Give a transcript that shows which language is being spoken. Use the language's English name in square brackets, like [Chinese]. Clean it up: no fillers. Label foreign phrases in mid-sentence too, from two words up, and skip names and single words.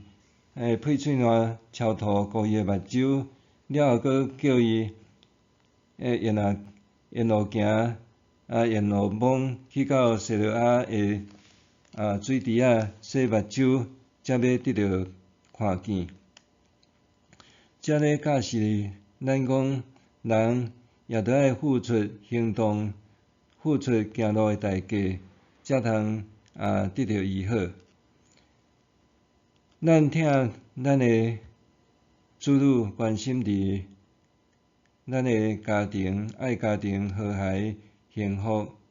[Min Nan Chinese] 配喙烂超涂糊伊的目睭，了后阁叫伊沿路行，沿路摸去到西罗亚的水池洗目睭，才要得到看见。这咧教示咱讲，人也着爱付出行动，付出行路的代价，才通得到医好。咱疼咱的子女关心伫咱的家庭，爱家庭和谐幸福。